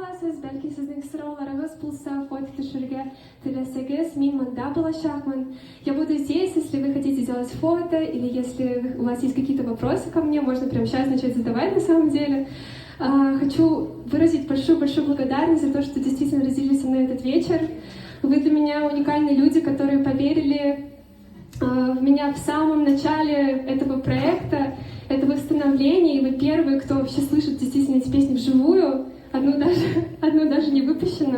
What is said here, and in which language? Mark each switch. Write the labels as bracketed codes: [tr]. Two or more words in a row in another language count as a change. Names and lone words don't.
[tt] Алмаз, бәлки сезнең сорауларыгыз булса, код төшерергә теләсәгез, мин монда булачакмын. [ru] Я буду здесь, если вы хотите сделать фото, или если у вас есть какие-то вопросы ко мне, можно прямо сейчас начать задавать на самом деле. Хочу выразить большую-большую благодарность за то, что действительно разделили со мной этот вечер. Вы для меня уникальные люди, которые поверили в меня в самом начале этого проекта, этого становления, и вы первые, кто вообще слышит действительно эти песни вживую, одну даже не выпущено.